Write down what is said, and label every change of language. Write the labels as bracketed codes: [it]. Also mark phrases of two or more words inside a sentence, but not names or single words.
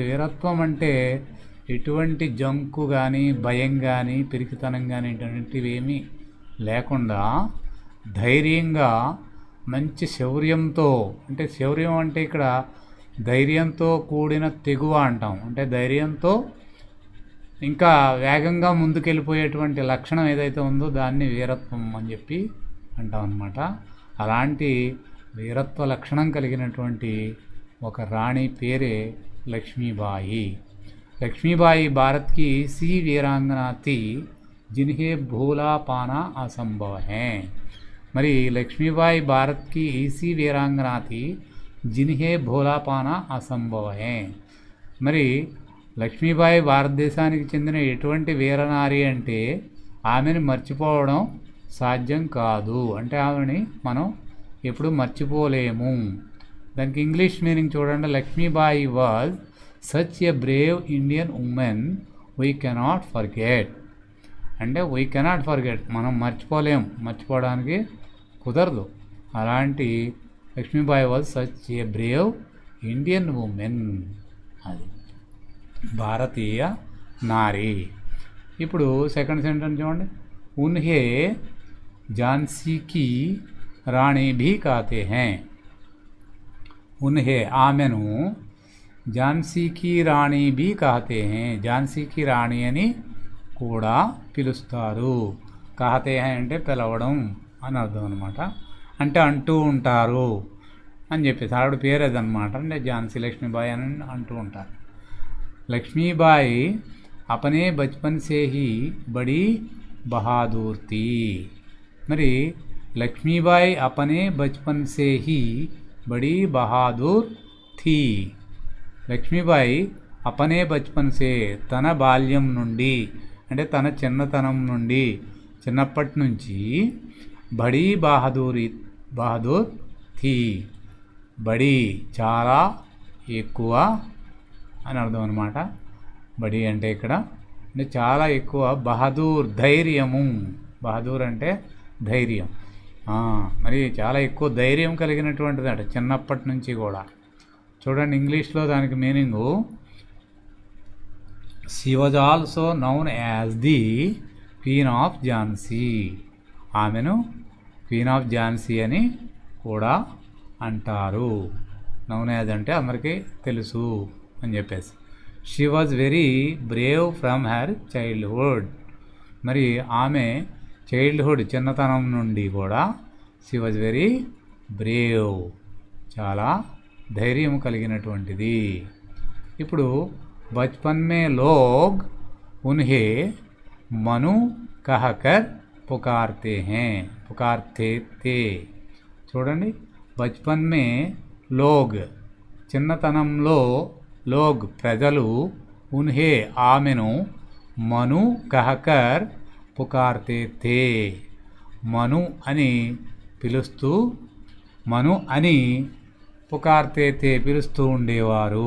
[te] వీరత్వం అంటే ఎటువంటి జంకు కానీ, భయం కానీ, పిరికితనం కానీ ఇటువంటివి ఏమీ లేకుండా ధైర్యంగా మంచి శౌర్యంతో, అంటే శౌర్యం అంటే ఇక్కడ ధైర్యంతో కూడిన తెగువ అంటాం, అంటే ధైర్యంతో ఇంకా వేగంగా ముందుకెళ్ళిపోయేటువంటి లక్షణం ఏదైతే ఉందో దాన్ని వీరత్వం అని చెప్పి అంటాం అన్నమాట। అలాంటి వీరత్వ లక్షణం కలిగినటువంటి ఒక రాణి పేరే లక్ష్మీబాయి। [hi] లక్ష్మీబాయి భారత్ की ऐसी वीरांगना थी जिन्हें भूला पाना असंभव है। మరి లక్ష్మీబాయి భారత్ की ऐसी वीरांगना थी जिन्हें भूला पाना असंभव है। [te] మరి లక్ష్మీబాయి భారతదేశానికి చెందిన ఎటువంటి వీరనారి అంటే ఆమెను మర్చిపోవడం సాధ్యం కాదు, అంటే ఆమెని మనం ఎప్పుడు మర్చిపోలేము। దానికి [en] English meaning [te] చూడండి, లక్ష్మీబాయి [en] was such a brave Indian woman we cannot forget, [te] అంటే [en] we cannot forget [te] మనం మర్చిపోలేం, మర్చిపోవడానికి కుదరదు। [en] అలాంటి లక్ష్మీబాయి was such a brave Indian woman, [te] అది భారతీయ నారి। ఇప్పుడు [en] second sentence [te] చూడండి, [hi] उन्हें झांसी की రాణి भी कहते हैं। ఉన్హే ఆమెను ఝాన్సీ की రాణి भी कहते हैं, [te] ఝాన్సీకి రాణి అని కూడా పిలుస్తారు। [hi] कहते हैं [te] అంటే పిలవడం అని అర్థం అనమాట, అంటే అంటూ ఉంటారు అని చెప్పేసి ఆవిడ పేరు అదనమాట, అంటే ఝాన్సీ లక్ష్మీబాయి అని అంటూ ఉంటారు। [hi] लक्ष्मीबाई अपने बचपन से ही बड़ी बहादुर थी। మరి लक्ष्मीबाई अपने बचपन से ही बड़ी बहादुर थी। [te] लक्ष्मीबाई [hi] अपने बचपन से [te] తన బాల్యం నుండి అంటే తన చిన్నతనం నుండి చిన్నప్పటి నుంచి [hi] बड़ी बहादुर थी [te] బడి చాలా ఎక్కువ అని అర్థం అనమాట. బడి అంటే ఇక్కడ అంటే చాలా ఎక్కువ, బహదూర్ ధైర్యము, బహదూర్ అంటే ధైర్యం, మరి చాలా ఎక్కువ ధైర్యం కలిగినటువంటిది అంటే చిన్నప్పటి నుంచి కూడా. చూడండి ఇంగ్లీష్లో దానికి మీనింగు, [en] She was also known as the Queen of Jhansi. [te] ఆమెను [en] Queen of Jhansi [te] అని కూడా అంటారు. [en] known as [te] అంటే అందరికీ తెలుసు అని చెప్పేసి. [en] She was very brave from her childhood. [te] మరి ఆమె చైల్డ్హుడ్ చిన్నతనం నుండి కూడా [en] she was very brave [te] చాలా ధైర్యం కలిగినటువంటిది. [hi] ఇప్పుడు बचपन में लोग उन्हें मनु कहकर पुकारते थे. [te] చూడండి, [hi] बचपन में लोग [te] చిన్నతనంలో, లోగ్ ప్రజలు, ఉన్హే ఆమెను, [hi] मनु कहकर पुकारते थे [te] మను అని పిలుస్తూ, మను అని [hi] पुकारते थे [te] పిలుస్తూ ఉండేవారు.